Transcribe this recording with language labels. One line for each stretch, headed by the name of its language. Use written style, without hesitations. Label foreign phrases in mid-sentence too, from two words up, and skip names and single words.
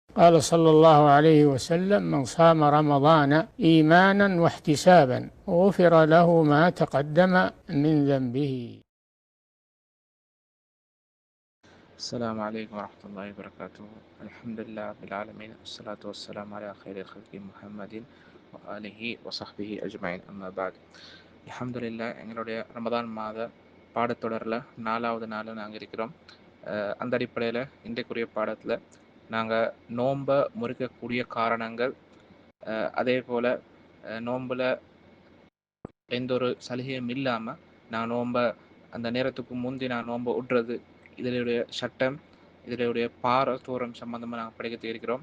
Arabic: قال صلى الله عليه وسلم: من صام رمضان إيمانا واحتسابا غفر له ما تقدم من ذنبه. السلام عليكم ورحمة الله وبركاته. الحمد لله رب العالمين، والصلاة والسلام على خير الخلق محمد وآله وصحبه أجمعين. أما بعد.
Tamil: அல்ஹம்துலில்லாஹ், எங்களுடைய ரமதான் மாத பாடத்தொடரில் 4வது நாள் நாங்கள் இருக்கிறோம். அந்த அடிப்படையில் இன்றைக்குரிய பாடத்தில் நாங்கள் நோன்பை முறிக்கக்கூடிய காரணங்கள், அதே போல் நோம்பில் எந்த ஒரு சலுகையும் இல்லாமல் நான் நோன்பை அந்த நேரத்துக்கு முந்தி நான் நோன்பை விட்றது, இதனுடைய சட்டம், இதனுடைய பாரதூரம் சம்பந்தமாக நாங்கள் படிக்க இருக்கிறோம்.